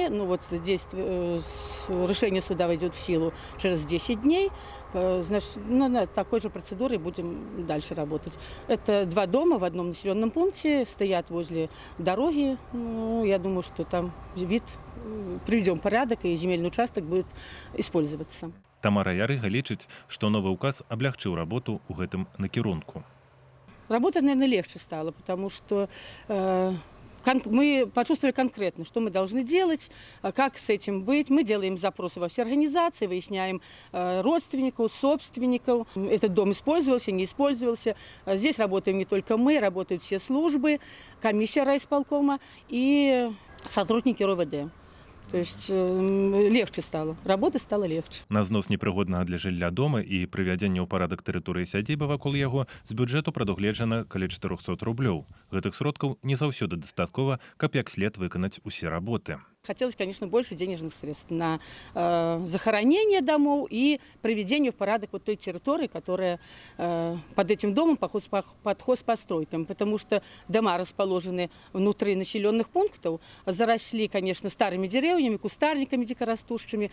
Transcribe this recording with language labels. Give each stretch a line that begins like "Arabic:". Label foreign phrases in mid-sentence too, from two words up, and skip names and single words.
Russian: Ну вот здесь решение суда войдет в силу через 10 дней. Значит, на такой же процедуре будем дальше работать. Это 2 дома в одном населенном пункте, стоят возле дороги. Ну, я думаю, что там вид приведем в порядок, и земельный участок будет использоваться.
Belarusian: Тамара Ярыга лічыць, што новы ўказ аблягчыў работу ў гэтым накірунку.
Russian: Работать, наверное, легче стало, потому что мы почувствовали конкретно, что мы должны делать, как с этим быть. Мы делаем запросы во все организации, выясняем родственников, собственников. Этот дом использовался, не использовался. Здесь работаем не только мы, работают все службы, комиссия райисполкома и сотрудники РОВД. То есть легче стало, работа стала легче.
Belarusian: На знос непрыгоднага для жылля дома і прывядзенне ў парадак тэрыторыі сядзібы вакол яго з бюджэту прадугледжана каля 400 рублёў. Гэтых сродкаў не заўсёды дастаткова, каб як след выканаць усе работы.
Russian: Хотелось, конечно, больше денежных средств на захоронение домов и приведение в порядок вот той территории, которая под этим домом под хозпостройкам. Потому что дома расположены внутри населенных пунктов, заросли, конечно, старыми деревьями, кустарниками дикорастущими.